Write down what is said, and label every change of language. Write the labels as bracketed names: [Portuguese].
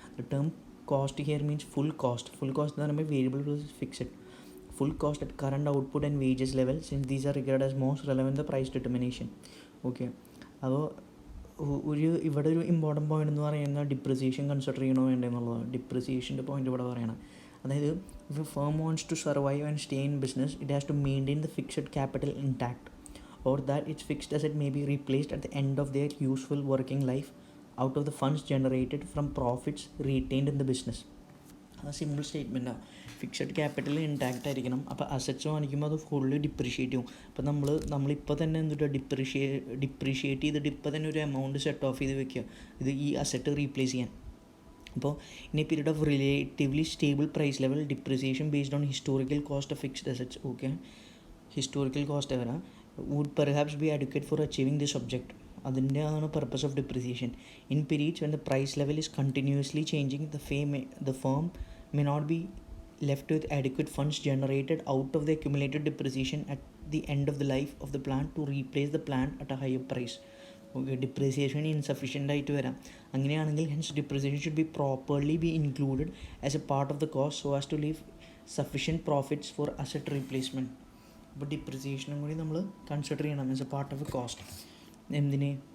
[English] The term cost here means full cost. Full cost [Malayalam] എന്ന് പറയുമ്പോൾ [English] Variable plus fixed. Full cost at current output and wages level since these are regard as most relevant the price determination. [Malayalam] Okay, അപ്പോൾ ഇവിടെ ഒരു important point എന്ന് പറയുന്നത് depreciation consider ചെയ്യണോ വേണ്ടേ എന്നുള്ളതാണ്. ഡിപ്രിസിയേഷൻ്റെ പോയിന്റ് ഇവിടെ പറയണം. [English] അതായത് if a firm wants to survive and stay in business, it has to maintain the fixed capital intact, or that its fixed asset may be replaced at the end of their useful working life out of the funds generated from profits retained in the business. [Malayalam] അത് simple സ്റ്റേറ്റ്മെൻറ്റാണ്. Fixed capital intact ആയിരിക്കണം. അപ്പോൾ assets വാങ്ങിക്കുമ്പോൾ അത് fully depreciate ചെയ്യും. അപ്പോൾ നമ്മളിപ്പോൾ തന്നെ എന്തിട്ട് ഡിപ്രിഷിയേറ്റ് ചെയ്തിട്ട് ഇപ്പോൾ തന്നെ ഒരു എമൗണ്ട് സെറ്റ് ഓഫ് ചെയ്ത് വെക്കുക, ഇത് ഈ അസറ്റ് റീപ്ലേസ് ചെയ്യാൻ. [English] അപ്പോൾ in a period of relatively stable price level, depreciation based on historical cost of fixed assets, okay, historical cost വരാം, would perhaps be advocate for achieving this object. [Malayalam] അതിൻ്റെയാണ് purpose of depreciation. [English] In periods when the price level is continuously changing, the firm may not be left with adequate funds generated out of the accumulated depreciation at the end of the life of the plant to replace the plant at a higher price. Okay, [Malayalam] depreciation insufficient ആയിട്ട് വരാം. അങ്ങനെയാണെങ്കിൽ [English] Hence depreciation should be properly be included as a part of the cost so as to leave sufficient profits for asset replacement. [Malayalam] അപ്പോൾ ഡിപ്രിസിയേഷനും കൂടി നമ്മൾ consider ചെയ്യണം [English] As a part of a cost. [Malayalam] എന്തിന്?